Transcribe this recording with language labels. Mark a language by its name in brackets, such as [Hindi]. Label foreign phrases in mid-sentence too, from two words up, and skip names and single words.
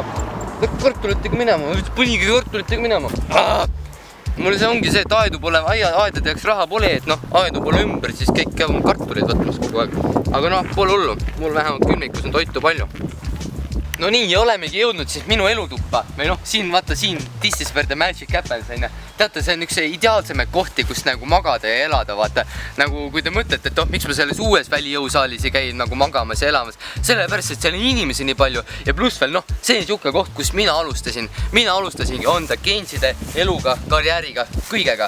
[Estonian] Kartulitega minema. Mul see ongi see, et aedu pole, aedade jaoks raha pole, et noh, aedu pole ümber, siis kõik käib kartuleid võtmas kogu aeg. Aga noh, pole hullu. Mul vähemalt külmikus on toitu palju. No nii, ja olemegi jõudnud siis minu elutuppa. Või noh, siin, vaata siin, [English] this is where the magic happens, [Estonian] on. Teate, see on üks ideaalsemaid kohti, kus nagu magada ja elada, vaata. Nagu kui te mõtlete, et miks ma selles uues välijõusaalis ei käi nagu magamas ja elamas. Sellepärast, et seal on inimesi nii palju ja pluss veel, noh, see on siuke koht, kus mina alustasin. Mina alustasingi onda geenside, eluga, karjääriga, kõigega.